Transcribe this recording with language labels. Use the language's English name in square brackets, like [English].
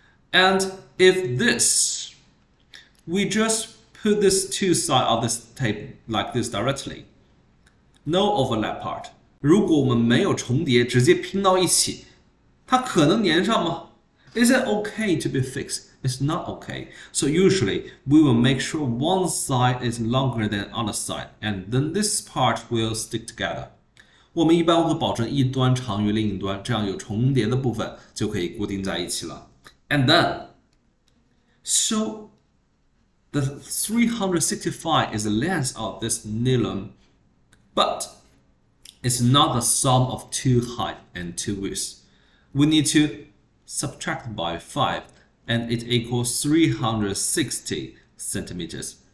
[English] And if this, we just put this 2 sides of this tape like this directly. No overlap part. [Chinese] 如果我们没有重叠，直接拼到一起，它可能粘上吗？ [English] Is it okay to be fixed? It's not okay. So usually we will make sure one side is longer than other side, and then this part will stick together. [Chinese] 我们一般会保证一端长于另一端，这样有重叠的部分就可以固定在一起了。 [English] And then, so the 365 is the length of this nylon, but it's not the sum of 2 height and 2 width. We need to subtract by 5, and it equals 360 centimeters.